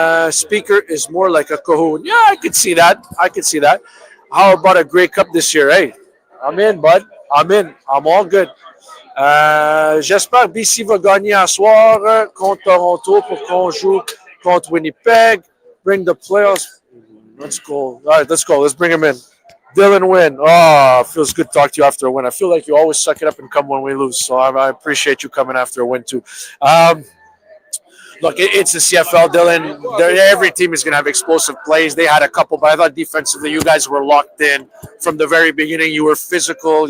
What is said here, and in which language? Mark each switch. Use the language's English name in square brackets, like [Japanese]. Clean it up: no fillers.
[English] Spieker is more like a Cahoon. Yeah, I could see that. How about a Grey Cup this year? Hey, I'm in, bud. I'm in. I'm all good. [French] J'espère que BC va gagner à soir contre Toronto pour qu'on joue contre Winnipeg. [English] Bring the playoffs. Let's go. All right, let's go. Let's bring him in. Dylan Wynn. Oh, it feels good to talk to you after a win. I feel like you always suck it up and come when we lose. So I appreciate you coming after a win too. Look, it's the CFL, Dylan. Every team is going to have explosive plays. They had a couple, but I thought defensively you guys were locked in from the very beginning. You were physical.